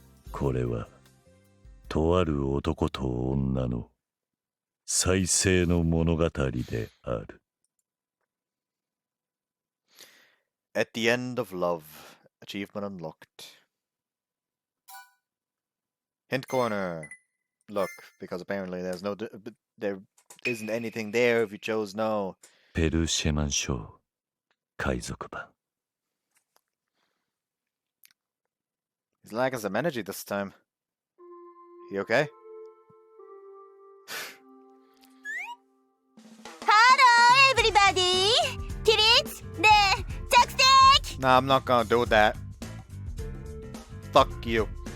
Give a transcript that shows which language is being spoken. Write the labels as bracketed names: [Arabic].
[English] This [Japanese] とある男と女の再生の物語である。 [English] At the end of love, achievement unlocked. Hint corner. Look, because apparently there isn't anything there if you chose no. [Japanese] ペルシェマン賞海賊版。 [English] He's lacking some energy this time. You okay? Hello, everybody! Kids, the taktik! Nah, I'm not gonna do that. Fuck you.